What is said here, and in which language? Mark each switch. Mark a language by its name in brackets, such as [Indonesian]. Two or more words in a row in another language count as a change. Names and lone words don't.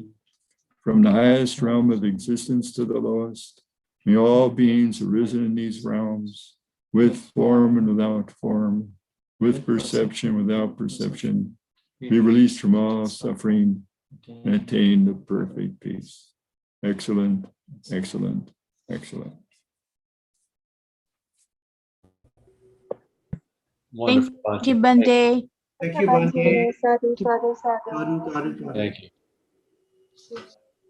[English] From the highest realm of existence to the lowest, may all beings arisen in these realms, with form and without form, with perception, without perception, be released from all suffering and attain the perfect peace. Excellent, excellent, excellent. Wonderful. Thank you, Bante. Thank you, Bhante. [Pali] Sadhu, sadhu, sadhu. Sadhu, sadhu, sadhu. [English] Thank you.